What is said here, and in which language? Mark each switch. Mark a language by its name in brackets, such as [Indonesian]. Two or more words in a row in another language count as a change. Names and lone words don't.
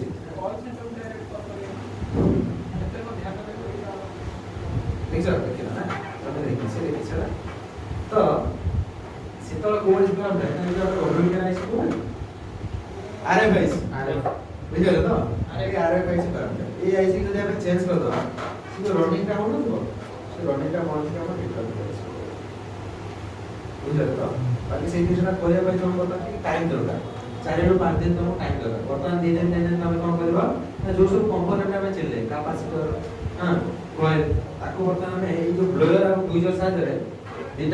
[English] call center direct call [Odia] କରିବ ଏତେ କଣ ଧ୍ୟାନ ଦେବାକୁ ଦେଖିଛ ଦେଖିଲ ନା ତମେ ଦେଖିଛ ନା ତ ସେତେବେଳେ କୋଉ ହେଇଥିଲା ଆମେ ଅଭିଜ୍ଞାନ ଆରଏଫଆଇସି ବୁଝିଗଲେ ତ ଆରଏଫଆଇସି କରନ୍ତି ଏଇ ଆଇସି ଯଦି ଆମେ ଚେଞ୍ଜ କରିଦେବା ସେ ଯୋଉ ରନିଂଟା ହଉନଥିବ ସେ ରନିଂଟା ମଣିଷ ଆମ ରିଟର୍ନ କରିବ ବୁଝିଲେ ତ ବାକି ସେଇ ଜିନିଷଟା କରିବା ପାଇଁ ତମକୁ ବର୍ତ୍ତମାନ ଟାଇମ୍ ଦରକାର 4 ରୁ 5 ଦିନ ତମକୁ ଟାଇମ୍ ଦରକାର ବର୍ତ୍ତମାନ 2 ଦିନ 3 ଦିନ ତମେ କ'ଣ କରିବ ନା ଯୋଉ ସବୁ କମ୍ପୋନେଣ୍ଟ ଆମେ ଚିହ୍ନିଲେ କାପାସିଟର କଏଲ ତାକୁ ବର୍ତ୍ତମାନ ଆମେ ଏଇ ଯୋଉ ବ୍ଲୋୟର ଆଉ ଡୁଇଜର ସାହାଯ୍ୟରେ ଦିଟା